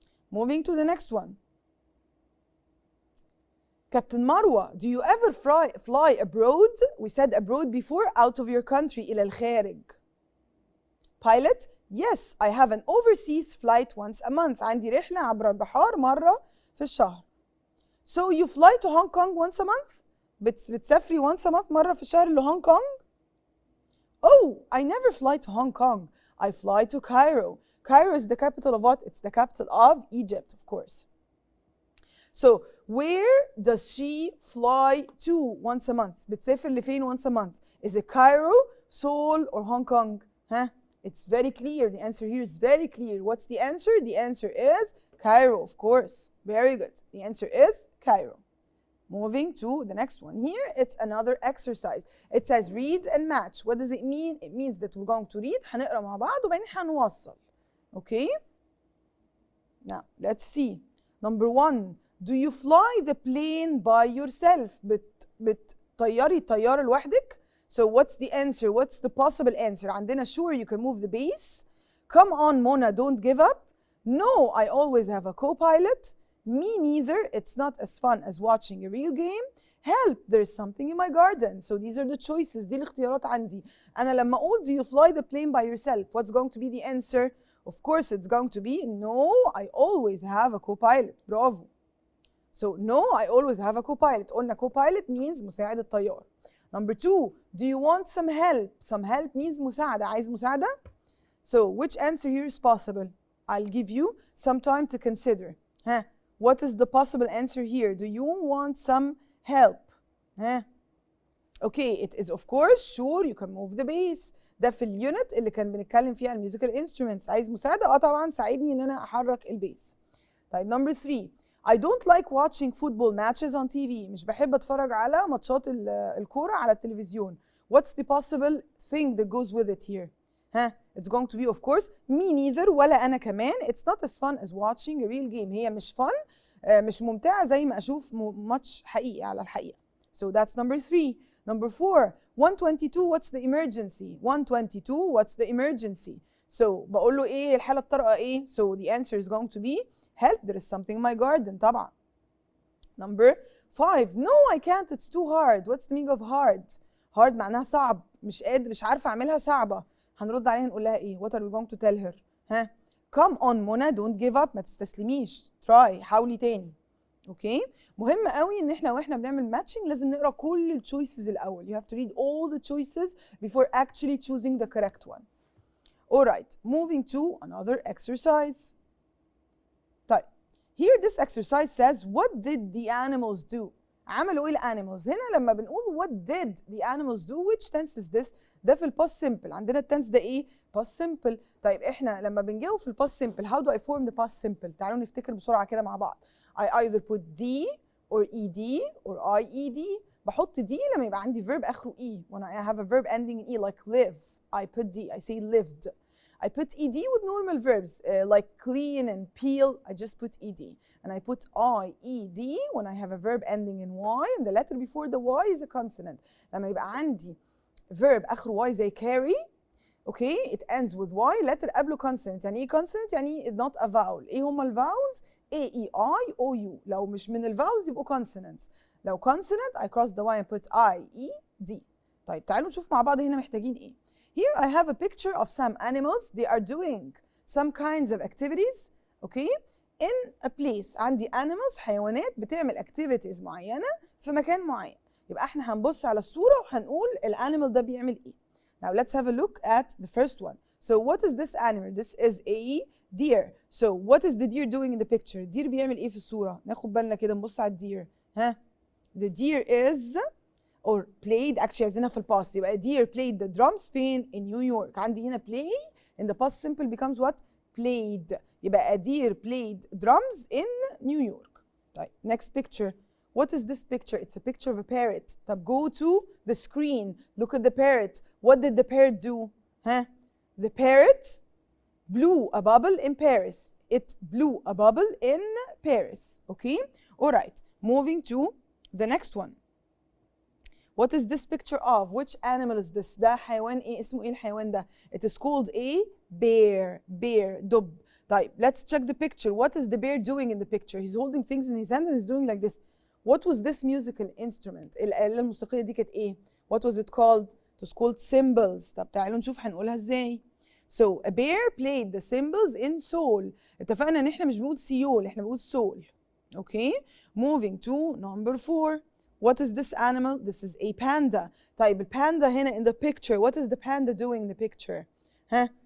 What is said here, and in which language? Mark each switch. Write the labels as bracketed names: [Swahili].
[English] Moving to the next one. Captain Marwa, do you ever fly abroad? We said abroad before, out of your country, [Arabic] إلى الخارج. [English] Pilot, yes, I have an overseas flight once a month. [Arabic] عندي رحلة عبر البحار مرة في الشهر. [English] So you fly to Hong Kong once a month? [Arabic] بتسافري [English] once a month [Arabic] مرة في الشهر لهونغ كونغ؟ [English] Oh, I never fly to Hong Kong. I fly to Cairo. Cairo is the capital of what? It's the capital of Egypt, of course. So where does she fly to once a month? [Arabic] بتسافر لفين [English] once a month? Is it Cairo, Seoul, or Hong Kong? Huh? It's very clear. The answer here is very clear. What's the answer? The answer is Cairo, of course. Very good. The answer is Cairo. Moving to the next one. Here, it's another exercise. It says read and match. What does it mean? It means that we're going to read. [Arabic] هنقرأ مع بعض وبعدين هنوصل. [English] Okay? Now, let's see. Number one. Do you fly the plane by yourself? [Arabic] بتطيري الطيارة لوحدك? [English] So what's the answer? What's the possible answer? عندنا sure you can move the base. Come on, Mona, don't give up. No, I always have a co-pilot. Me neither. It's not as fun as watching a real game. Help, there's something in my garden. So these are the choices. [Arabic] دي الاختيارات عندي. أنا لما أقول [English] do you fly the plane by yourself? What's going to be the answer? Of course, it's going to be no, I always have a co-pilot. Bravo. So no, I always have a co-pilot. [Arabic] قلنا [English] co-pilot means [Arabic] مساعد الطيار. [English] Number two, do you want some help? Some help means مساعدة. [Arabic] عايز مساعدة? [English] So which answer here is possible? I'll give you some time to consider. Huh? What is the possible answer here? Do you want some help? Huh? Okay, it is of course sure you can move the base. [Arabic] ده في اليونت اللي كان بنتكلم فيها عن [English] musical instruments. [Arabic] عايز مساعدة؟ طبعا ساعدني ان انا احرك البيس. [English] طيب number three. I don't like watching football matches on TV. [Arabic] مش بحب اتفرج على ماتشات الكورة على التلفزيون. [English] What's the possible thing that goes with it here? Huh? It's going to be of course me neither [Arabic] ولا أنا كمان. [English] It's not as fun as watching a real game. [Arabic] هي مش fun مش ممتعة زي ما أشوف ماتش حقيقي على الحقيقة. [English] So that's number three. Number four. 122 what's the emergency? 122 what's the emergency? [Arabic] So بقول له إيه الحالة الطارئة إيه? [English] So the answer is going to be help, there is something in my garden. طبعا. Number five. No, I can't. It's too hard. What's the meaning of hard? [Arabic] Hard معناها صعب. مش عارفة أعملها صعبة. هنرد عليها نقول لها إيه? [English] What are we going to tell her? ها? Come on, Mona. Don't give up. [Arabic] ما تستسلميش. [English] Try. [Arabic] حاولي تاني. [English] Okay? [Arabic] مهم قوي إن إحنا وإحنا بنعمل matching لازم نقرأ كل ال choices الأول. [English] You have to read all the choices before actually choosing the correct one. Alright. Moving to another exercise. Here this exercise says what did the animals do? [Arabic] عملوا ايه الانيمالز؟ هنا لما بنقول [English] what did the animals do which tense is this؟ [Arabic] ده في الباست سمبل. عندنا التنس ده ايه؟ باست سمبل. طيب احنا لما بنجاوب في الباست سمبل [English] how do I form the past simple؟ [Arabic] تعالوا نفتكر بسرعه كده مع بعض. [English] I either put d or ed or ied. [Arabic] بحط d لما يبقى عندي verb اخره e. [English] when I have a verb ending in e like live I put d. I say lived. I put ed with normal verbs like clean and peel. I just put ed. And I put ied when I have a verb ending in y and the letter before the y is a consonant. [Arabic] لما يبقى عندي verb اخره y زي carry, [English] okay, it ends with y, [Arabic] letter قبله consonant. يعني ايه consonant؟ يعني [English] not a vowel. [Arabic] ايه هما الفاولز؟ a e i o u. لو مش من الفاولز يبقوا consonants. [English] لو consonant I cross the y and put i e d. [Arabic] طيب تعالوا نشوف مع بعض هنا محتاجين ايه. [English] Here I have a picture of some animals. They are doing some kinds of activities, okay, in a place. [Arabic] عندي animals حيوانات بتعمل activities معينة في مكان معين. يبقى احنا هنبص على الصورة وهنقول الانيمال ده بيعمل ايه. [English] Now let's have a look at the first one. So what is this animal? This is a deer. So what is the deer doing in the picture? [Arabic] deer بيعمل ايه في الصورة؟ ناخد بالنا كده نبص على الدير. [English] ها؟ The deer is or played, actually [Arabic] عايزينها في الباست. يبقى [English] deer played the drums [Arabic] فين؟ [English] in New York. [Arabic] عندي هنا [English] play in the past simple becomes what? played. يبقى a deer played drums in New York. طيب next picture. What is this picture? It's a picture of a parrot. طب go to the screen. Look at the parrot. What did the parrot do? Huh? The parrot blew a bubble in Paris. It blew a bubble in Paris. Okay? All right. Moving to the next one. What is this picture of? Which animal is this? [Arabic] ده حيوان ايه؟ اسمه ايه الحيوان ده؟ [English] It is called a bear. Bear. دب. طيب let's check the picture. What is the bear doing in the picture? He's holding things in his hands and he's doing like this. What was this musical instrument? [Arabic] الآلة الموسيقية دي كانت ايه؟ [English] What was it called? It was called cymbals. [Arabic] طب تعالوا نشوف هنقولها ازاي. [English] So a bear played the cymbals in Seoul. [Arabic] اتفقنا ان احنا مش بنقول سيول، احنا بنقول سول. Okay? [English] Moving to number 4. What is this animal? This is a panda. [Arabic] طيب الباندا هنا [English] in the picture. What is the panda doing in the picture? Huh?